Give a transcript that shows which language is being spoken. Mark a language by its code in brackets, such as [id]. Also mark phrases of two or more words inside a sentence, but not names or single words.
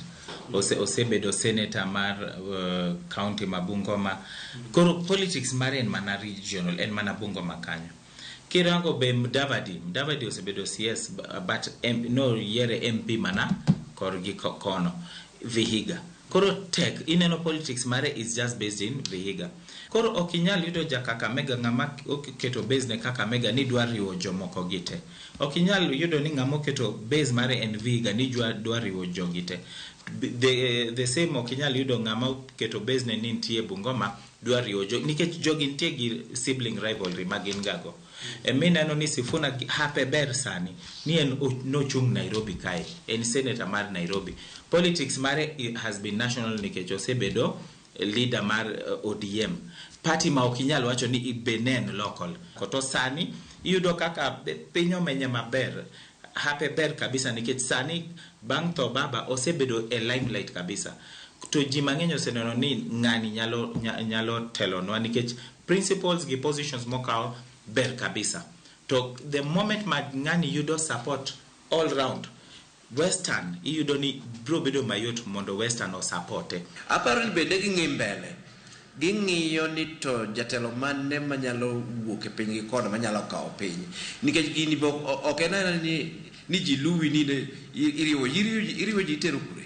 [luo] Ose bedo senator mar county ma Bungoma. Koro politics mare en mana regional, en mana Bungoma kanyo. Kirango be Mudavadi ose bedo CS, but no yere MP mana korgi kono Vihiga. Koro tech ineno politics mare [en] is just based in [luo] Vihiga. Koro okinyal yudo ja Kakamega ng'ama keto base ne Kakamega ni dwa riwo jomoko gite. Okinyal yudo ni ng'ama keto base mare en Vihiga ni dwa riwo jogite. [en] The same [luo] okinyal yudo ng'ama keto base ne nitie Bungoma dwa riwo nikech jogi nitie gi [en] sibling rivalry [luo] magin gago. Neno ni Sifuna hape ber sani ni en nochung Nairobi kae, en senator mar Nairobi. Politics mare [en] has been national [luo] nikech osebedo leader mar ODM. Party ma okinyal wacho ni benen local. Koto sani iyudo kaka pinyo menye maber, hape ber kabisa nikech sani bang' to baba osebedo e limelight kabisa. To ji mang'eny oseneno ni ng'ani nyalo telonwa nikech principles gi positions mokao ber kabisa. To [en] the moment [luo] ng'ani yudo [en] support all round, [luo] Western iyudo ni bro bedo mayot mondo Western o supporte. Aparo ni bende ging'i mbele, ging'iyo ni to jatelo mane manyalo wuok e piny gi kono manyalo kawo piny. Nikech gini ok en ni ji luwi ni iriwo ji tero kure.